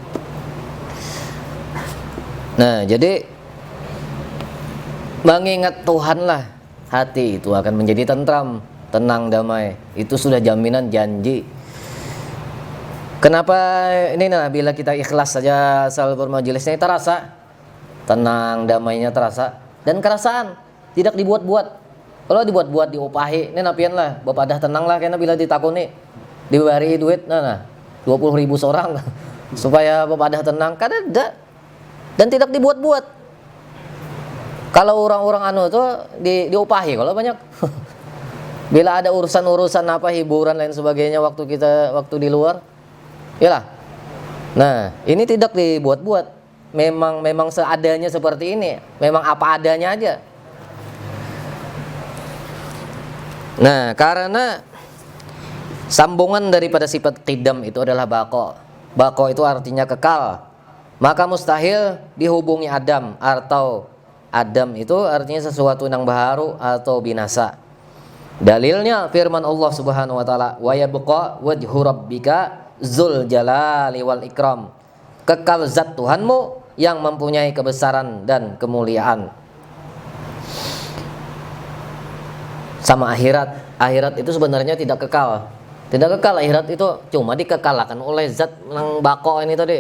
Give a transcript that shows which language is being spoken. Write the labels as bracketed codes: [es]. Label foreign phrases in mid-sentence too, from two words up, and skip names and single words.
[id] Nah, jadi mengingat Tuhan lah, hati itu akan menjadi tentram, tenang, damai. Itu sudah jaminan janji. Kenapa ini bila kita ikhlas saja asal bermajelisnya terasa tenang, damainya terasa, dan kerasaan tidak dibuat-buat. [bjn] Kalau dibuat-buat diopahi, ini napian lah, bapak dah tenang lah karena bila ditakuni diberi duit 20.000 seorang supaya bapak dah tenang, kada. [id] Dan tidak dibuat-buat. [bjn] Kalau orang-orang tuh diopahi kalau banyak. [id] Bila ada urusan-urusan hiburan lain sebagainya waktu di luar, iyalah. Nah, ini tidak dibuat-buat. Memang seadanya seperti ini. Memang apa adanya aja. Nah, karena sambungan daripada sifat qidam itu adalah baqo. Baqo itu artinya kekal. Maka mustahil dihubungi Adam, atau Adam itu artinya sesuatu yang baru atau binasa. Dalilnya firman Allah [ar] سبحانه وتعالى, ويبقى وجه ربك ذو الجلال والإكرام. [id] Kekal zat Tuhanmu yang mempunyai kebesaran dan kemuliaan. Sama akhirat. [bjn] Akhirat itu sebenarnya tidak kekal. Tidak kekal akhirat itu, cuma dikekalkan oleh zat nang bako ini tadi.